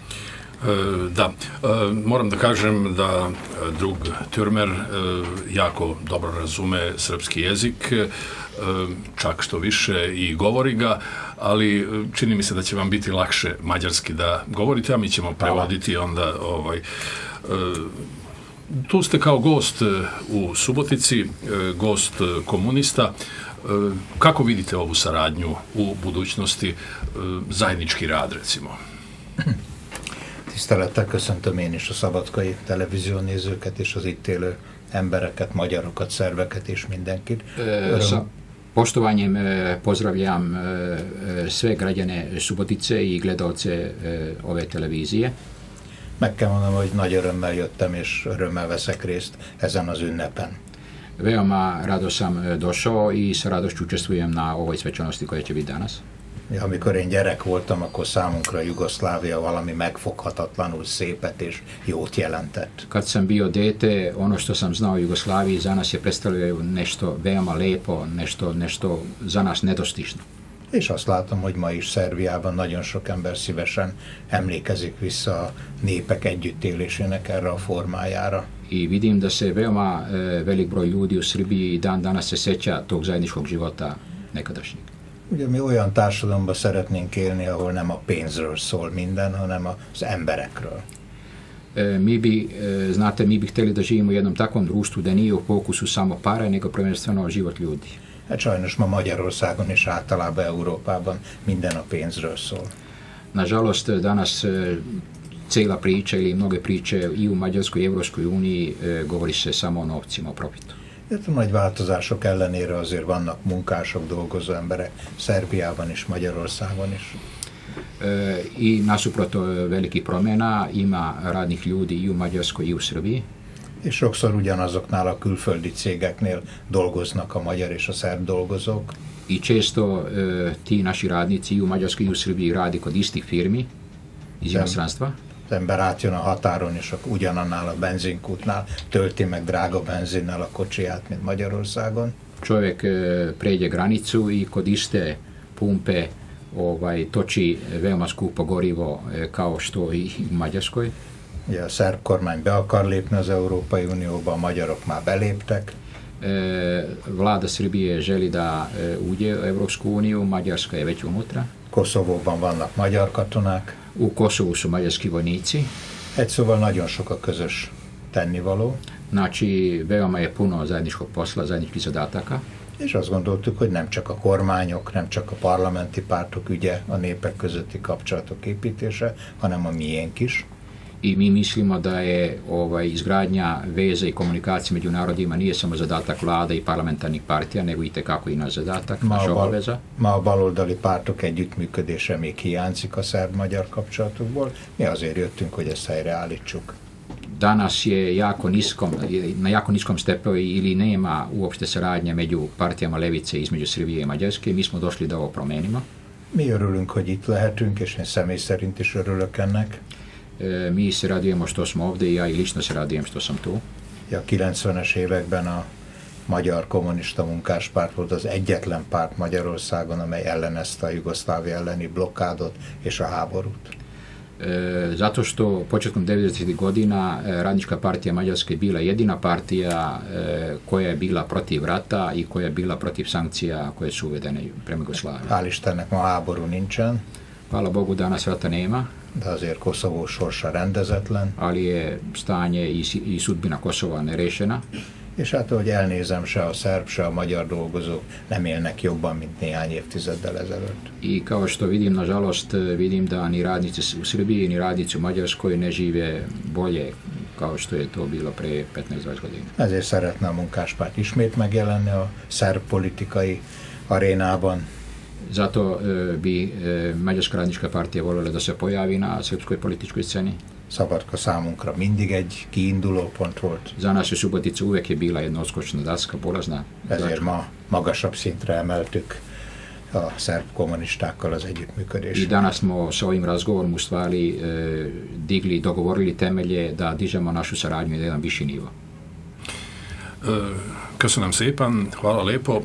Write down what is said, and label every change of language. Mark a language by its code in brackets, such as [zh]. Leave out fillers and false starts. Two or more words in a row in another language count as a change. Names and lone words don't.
[sr] Da, moram da kažem da drug Türmer jako dobro razume srpski jezik, čak što više i govori ga, ali čini mi se da će vam biti lakše mađarski da govorite, a mi ćemo prevoditi onda tu ste kao gost u Subotici, gost komunista. Kako vidite ovu saradnyu u budućnosti, zajedniczki rad, recimo? [hu] Tisztelettel köszöntöm én is a szabadkai televízió nézőket és az itt élő embereket, magyarokat, szerveket és mindenkit. [sr] Sa poštovanjem pozdravljam sve građane Subotice i gledalce ove televizije. [hu] Meg kell mondanom, hogy nagy örömmel jöttem és örömmel veszek részt ezen az ünnepen. [sr] Veoma rado sam došao i sa radošću učestvujem na ovoj svečanosti koja će biti danas. [hu] Ja, amikor én gyerek voltam, akkor számunkra Jugoszlávia valami megfoghatatlanul szépet és jót jelentett. [sr] Kad sam bio dete, ono što sam znao o Jugoslaviji za nas je predstavljalo nešto veoma lepo, nešto za nas nedostižno. [hu] És azt látom, hogy ma is Szerbiában nagyon sok ember szívesen emlékezik vissza a népek együttélésének erre a formájára. [sr] I vidim da se veoma velik broj ljudi u Srbiji i dan danas se seća tog zajedničkog života nekadašnjeg. [hu] Ugye mi olyan társadalomban szeretnénk élni, ahol nem a pénzről szól minden, hanem az emberekről. [sr] Mi bi htjeli da živimo u jednom takvom društvu da nije u fokusu samo pare, nego prvenstveno život ljudi. [hu] Hát sajnos ma Magyarországon és általában Európában minden a pénzről szól. [sr] Nažalost, danas cijela priča ili mnoge priče i u Mađarskoj i Evropskoj uniji govori se samo o novcima, o profitu. [hu] A nagy változások ellenére azért vannak munkások, dolgozó emberek Szerbiában és Magyarországon is. [sr] I nasuprot velikih promjena ima radnih ljudi i u Mađarskoj i u Srbiji. [hu] És sokszor ugyanazoknál a külföldi cégeknél dolgoznak a magyar és a szerb dolgozók. [sr] I često ti naši radnici i u Mađarskoj i u Srbiji radi kod istih firmi iz inostranstva. [hu] Az ember átjön a határon, és ugyanannál a benzinkútnál tölti meg drága benzinnel a kocsiját, mint Magyarországon. [sr] Čovjek pređe granicu i kod iste pumpe toči veoma skupo gorivo kao što i u Mađarskoj. [hu] Ugye a szerb kormány be akar lépni az Európai Unióba, a magyarok már beléptek. [sr] Vlada Srbije želi da uđe u Evropsku uniju, Mađarska je već unutra. [hu] Koszovóban vannak magyar katonák. [sr] U Kosovu su mađarski vojnici. [hu] Egy szóval nagyon sok a közös tennivaló. [sr] Znači, veoma je puno zajedničkog posla, zajedničkih zadataka. [hu] És azt gondoltuk, hogy nem csak a kormányok, nem csak a parlamenti pártok ügye a népek közötti kapcsolatok építése, hanem a miénk is. [sr] I mi mislimo da je izgradnja veze i komunikacije među narodima nije samo zadatak vlada i parlamentarnih partija, nego itekako i naš zadatak, naša obaveza. [hu] Ma a baloldali pártok együttműködése még hiányzik a szerb-magyar kapcsolatokból. Mi azért jöttünk, hogy ezt helyreállítsuk. [sr] Danas je na jako niskom stepenu ili nema uopšte saradnje među partijama levice između Srbije i Mađarske. Mi smo došli da ovo promenimo. [hu] Mi örülünk, hogy itt lehetünk, és én személy szerint is örülök ennek. [sr] Mi se radujemo što smo ovdje i ja i lično se radujem što sam tu. [hu] A 90-es években a Magyar Kommunista Munkáspárt volt az egyetlen párt Magyarországon, amely ellenezte a Jugoszlávia elleni blokádot és a háborút. [sr] Zato što početkom 90. godina Radnička partija Mađarske je bila jedina partija koja je bila protiv rata i koja je bila protiv sankcija koje su uvedene prema Jugoslaviji. [hu] Hál' Istennek ma háború nincsen. [sr] Hvala Bogu, danas rata nema. [hu] De azért Koszovó sorsa rendezetlen. [sr] Ali je stanje i sudbina Kosova nerešena. [hu] És hát, ahogy elnézem, se a szerb, se a magyar dolgozók nem élnek jobban, mint néhány évtizeddel ezelőtt. [sr] I kao što vidim, nažalost, vidim da ni radnici u Srbiji, ni radnici u Mađarskoj ne žive bolje kao što je to bilo pre 15-20 godina. [hu] Ezért szeretne a Munkáspárt ismét megjelenni a szerb politikai arénában. [sr] Zato bi Mađarska radnička partija voljela da se pojavi na srpskoj političkoj sceni. [hu] Szabadka számunkra mindig egy kiinduló pont volt. [sr] Za nas je Subotica uvek je bila jedna odskočna daska, polazna. [hu] Ezért ma magasabb szintre emeltük a szerb kommunistákkal az együttműködést. [sr] I danas smo sa ovim razgovorom u stvari dogovorili temelje da dižemo našu saradnju na jedan viši nivo. [hu] Köszönöm szépen, [sr] hvala lepo.